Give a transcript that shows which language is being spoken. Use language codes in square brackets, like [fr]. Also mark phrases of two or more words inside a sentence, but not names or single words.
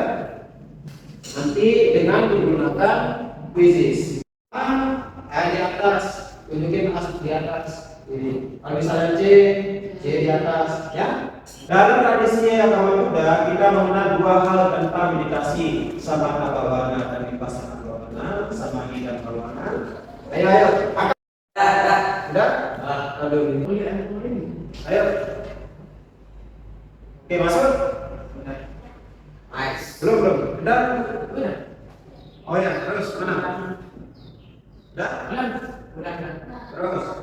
[id] Nanti dengan menggunakan quizzes. Di atas, tunjukin di atas. Ini. Kalau misalnya C di atas, ya. Dalam tradisi agama Buddha, kita mengenal 2 hal tentang meditasi, [pi] samatha bhavana dan vipassana bhavana, samadhi dan bhavana. [id] Ayo. Udah? Aduh. Ayo. Oke, masuk. Nice. Belum. Udah. Oh ya, terus mana? Udah. Terus.